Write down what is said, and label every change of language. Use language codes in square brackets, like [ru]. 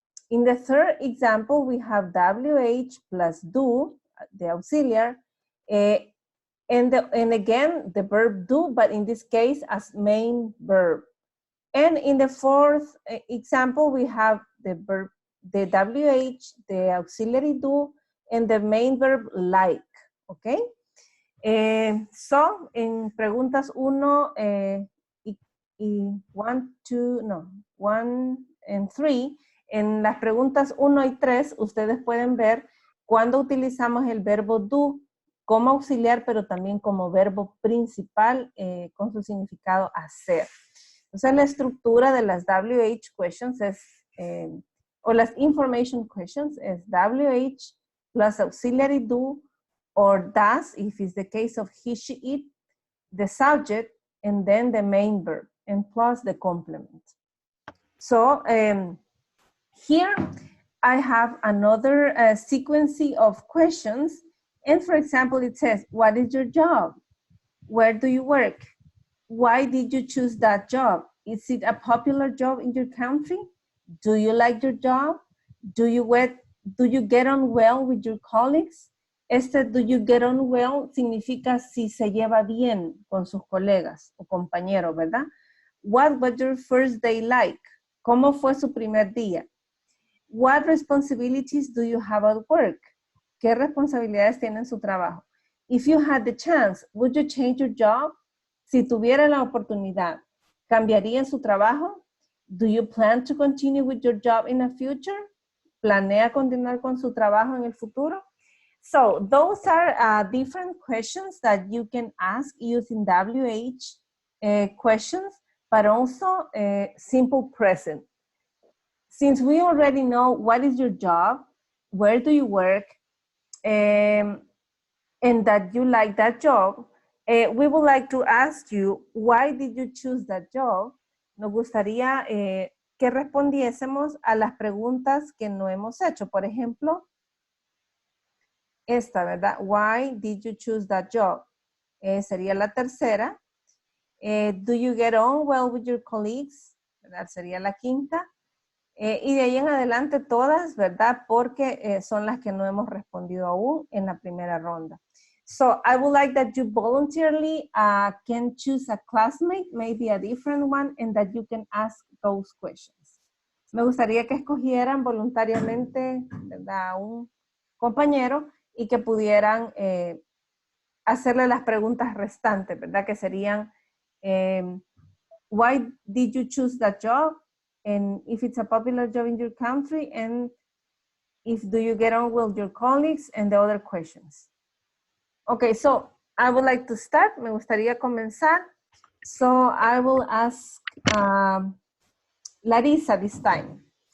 [en] In the third example, we have WH plus do, the auxiliary, and again, the verb do, but in this case, as main verb. And in the fourth example, we have the verb, the WH, the auxiliary do, and the main verb like, okay? [es] So, en preguntas 1 y 1, 2, no, [en] 1 and 3, [es] en las preguntas 1 y 3, ustedes pueden ver cuando utilizamos el verbo do como auxiliar, pero también como verbo principal con su significado hacer. Entonces, la estructura de las [en] WH questions [es] es, o las [en] information questions es WH plus auxiliary do, or does, if it's the case of he, she, it, the subject, and then the main verb, and plus the complement. So here I have another sequence of questions. And for example, it says, what is your job? Where do you work? Why did you choose that job? Is it a popular job in your country? Do you like your job? Do you get on well with your colleagues? Do you get on well [es] significa si se lleva bien con sus colegas o compañeros, ¿verdad? [en] What was your first day like? [es] ¿Cómo fue su primer día? [en] What responsibilities do you have at work? [es] ¿Qué responsabilidades tiene en su trabajo? [en] If you had the chance, would you change your job? [es] Si tuviera la oportunidad, ¿cambiaría su trabajo? [en] Do you plan to continue with your job in the future? [es] ¿Planea continuar con su trabajo en el futuro? [en] So those are different questions that you can ask using WH questions, but also simple present. Since we already know what is your job, where do you work, and that you like that job, we would like to ask you, why did you choose that job? [es] Nos gustaría que respondiésemos a las preguntas que no hemos hecho. Por ejemplo, esta, ¿verdad? [en] Why did you choose that job? [es] Sería la tercera. [en] Do you get on well with your colleagues? [es] ¿Verdad? Sería la quinta. Y de ahí en adelante todas, ¿verdad? Porque son las que no hemos respondido aún en la primera ronda. [en] So I would like that you voluntarily can choose a classmate, maybe a different one, and that you can ask those questions. [es] Me gustaría que escogieran voluntariamente, ¿verdad? A un compañero y que pudieran hacerle las preguntas restantes, ¿verdad? Que serían, [en] why did you choose that job? And if it's a popular job in your country, and if do you get on with your colleagues, and the other questions. Okay, so I would like to start. [es] Me gustaría comenzar. [en] So I will ask Larissa this time.